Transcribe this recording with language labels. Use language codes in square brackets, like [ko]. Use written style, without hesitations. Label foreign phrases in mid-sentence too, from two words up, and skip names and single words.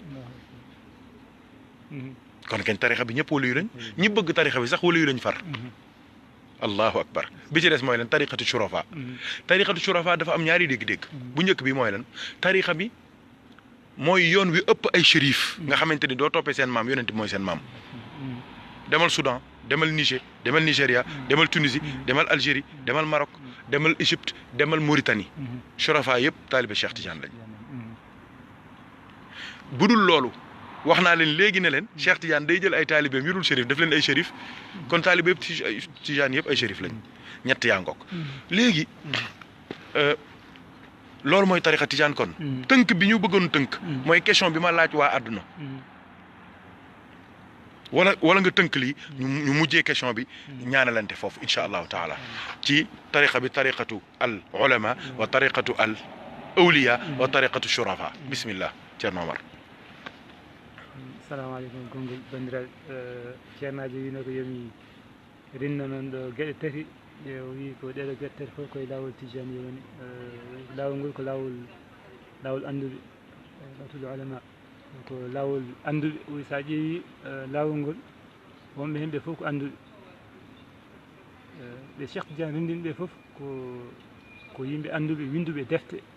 [wo] kon kañ tarixa bi ñëpp waliyu lañ ñi bëgg tarixa bi sax waliyu lañ far [ar] الله أكبر [wo] bi ci des mooy lan [ar] طريقة شرفاء [wo] dafa am ñaari dégg-dégg bu njëkk bi mooy lan tarixa bi mooy yoon wi ëpp ay shérif nga xamante ni doo toppee seen maam yonent bi mooy seen maam demal Soudan demal Niger demal Nigéria demal Tunisie demal Algérie demal Maroc demal Égypte demal Mauritanie shurafa yëpp taalibe Cheikh Tidiane lañ budul loolu wax naa leen léegi ne leen Cheikh Tidiane day jël ay taalibeem yu dul shérif def leen ay shérif kon taalibe yëpp Tidiane yëpp ay shérif lañ ñett yaa ngoog léegi loolu mooy tarixa Tidiane kon tënk bi ñu bëggoon tënk mooy question bi ma laaj waa àdduna wala nga tënk lii ñu mujjee question bi ñaanalante foofu [ar] إن شاء الله تعالى [wo] ci tarixa bi [ar] طريقة العلماء وطريقة الأولياء وطريقة شرفاء [wo] bismillah Ceerno Omar. [ar] السلام عليكم [ff] konngol bandiraɓe ceernajo wino ko yomi rinno noon ɗo gueɗe tati e wi ko ɗeɗo gueɗe tati fof koye lawol tijani woni lawol ngol ko lawol anduɓe lawtul ulama ko lawol anduɓe wi sa ƴeewi lawol ngol wonɓe hen ɓe fof ko anduɓe ɓe Cheikh Tidiane rendin ɓe fof ko yimɓe anduɓe winduɓe defte